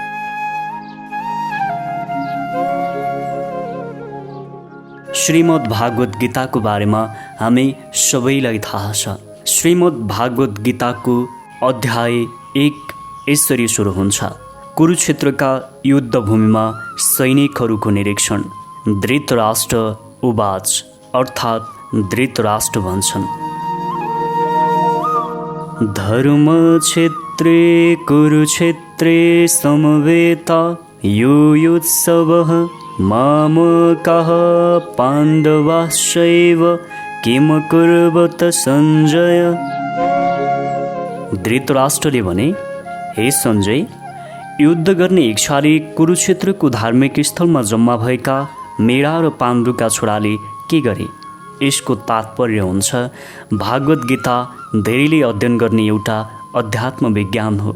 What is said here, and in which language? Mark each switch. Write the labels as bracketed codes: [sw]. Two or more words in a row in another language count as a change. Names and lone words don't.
[ne] श्रीमद् भागवत गीताको बारेमा हामी सबैलाई थाहा छ। श्रीमद् भागवत गीताको अध्याय 1 यसरी सुरु हुन्छ। कुरुक्षेत्रका युद्धभूमिमा सैनिकहरूको निरीक्षण। [sa] धृतराष्ट्र उवाच, [ne] अर्थात् धृतराष्ट्र भन्छन्, [sa] धर्मक्षेत्रे कुरुक्षेत्रे समवेता यो युत्सवः मामकाः पाण्डवाश्चैव किम कुर्वत सञ्जय। [ne] धृतराष्ट्रले भने, हे सञ्जय, युद्ध गर्ने इच्छाले कुरुक्षेत्रको धार्मिक स्थलमा जम्मा भएका मेरा र पाण्डुका छोराले के गरे? यसको तात्पर्य हुन्छ भागवत गीता धेरैले अध्ययन गर्ने एउटा अध्यात्म विज्ञान हो।